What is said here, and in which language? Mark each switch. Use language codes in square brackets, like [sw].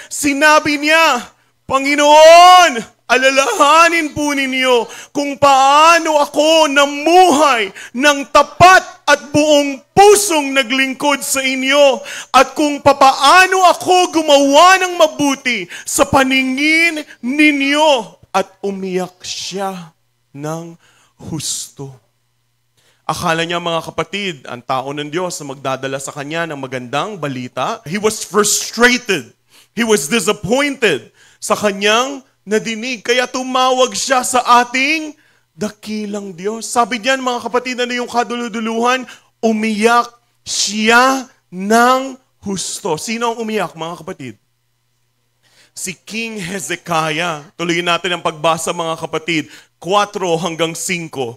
[tl] Sinabi niya, Panginoon, alalahanin po ninyo kung paano ako namuhay ng tapat at buong pusong naglingkod sa inyo at kung papaano ako gumawa ng mabuti sa paningin ninyo. At umiyak siya ng husto. Akala niya mga kapatid, ang tao ng Diyos na magdadala sa kanya ng magandang balita. [en] He was frustrated. He was disappointed [tl] sa kanyang nadinig. Kaya tumawag siya sa ating dakilang Diyos. Sabi niyan mga kapatid, ano yung kaduluduluhan? Umiyak siya ng husto. Sino ang umiyak mga kapatid? Si King Hezekiah. Tuloyin natin ang pagbasa mga kapatid. 4 hanggang 5.